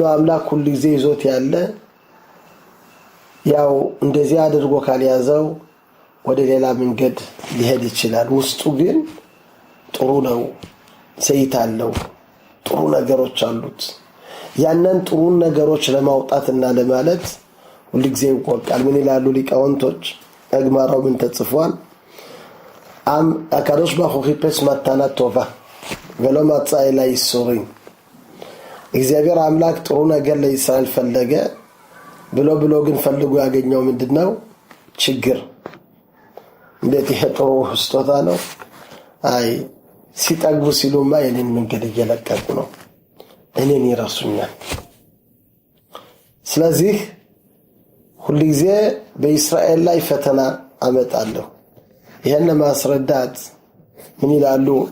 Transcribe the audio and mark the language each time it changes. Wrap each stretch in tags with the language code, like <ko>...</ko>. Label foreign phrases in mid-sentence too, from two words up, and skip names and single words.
<am>አምላክ ሁሉ ጊዜ ይዞት ያለ ያው እንደዚህ አድርጎ ካልያዘው ወደ ሌላ መንገድ ሊሄድ ይችላል። ውስጡ ግን ጥሩ ነው፣ ዘይት አለው፣ ጥሩ ነገሮች አሉት። ያንን ጥሩ ነገሮች ለማውጣትና ለማለት ሁሉ ጊዜ ይቆቃል። ምን ይላሉ ሊቃውንቶች? አግማራው ምን ተጽፏል?</am> <he>הקדוש ברוך הוא חיפש מתנה טובה ולא מצא אלא ייסורים.</he> <am>እግዚአብሔር አምላክ ጥሩ ነገር ለእስራኤል ፈለገ ብሎ ግን ፈልጎ ያገኘው ምንድነው? ችግር። እንዴት ይሄ ጥሩ ስጦታ ነው? አይ ሲጠግቡ ሲሉማ የኔን መንገድ እየለቀቁ ነው፣ እኔን ይረሱኛል። ስለዚህ ሁሉ ጊዜ በእስራኤል ላይ ፈተና አመጣለሁ። ይሄን ማስረዳት ምን ይላሉ?</am>